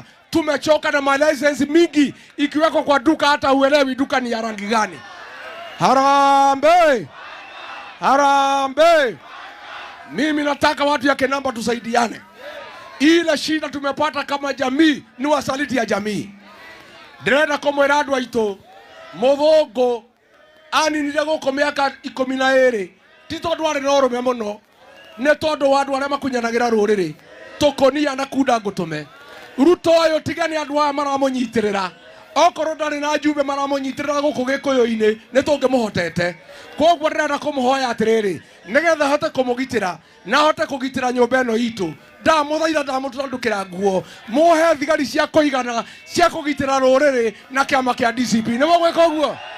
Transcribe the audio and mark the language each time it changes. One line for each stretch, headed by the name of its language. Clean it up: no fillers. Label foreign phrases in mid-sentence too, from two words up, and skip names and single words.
Swahili: Tumechoka na license mingi ikiwekwa kwa duka hata uelewi duka ni ya rangi gani. Harambee! Harambee! Mimi nataka watu ya Kinamba tusaidiane. Ile shida tumepata kama jamii ni wasaliti ya jamii.
Kikuyu: Ndirenda kumwira andu aitu muthungu aninire guku miaka 12 ti tondu ari na urume muno ni tondu wa andu aria makunyanagira ruriri tukonia na kunda ngutume Ruto uyu tigani andu aya maramunyitirira okorwo ndari na njumbe maramunyitirira guku gikuyu-ini ni tungimuhotete koguo ndirenda kumuhoya atiriri nigetha hote kumugitira na hote kugitira nyumba ino itu ndamuthaitha ndamutandukira nguo muhe thigari cia kuigana cia kugitira ruriri na kiama kia DCP ni mogweka uguo